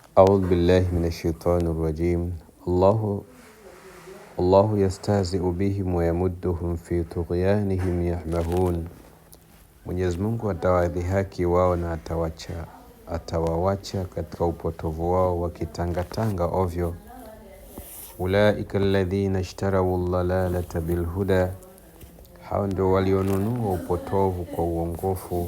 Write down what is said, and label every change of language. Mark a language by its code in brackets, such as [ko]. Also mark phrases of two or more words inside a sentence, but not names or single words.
[ar] أعوذ بالله من الشيطان الرجيم. الله يستهزئ بهم ويمدهم في طغيانهم يعمهون. [sw] Mwenyezi Mungu atawadhihaki wao na atawawacha katika upotovu wao wakitangatanga ovyo. [ar] أولئك الذين اشتروا الضلالة بالهدى, [sw] hao ndio walionunua upotovu kwa uongofu.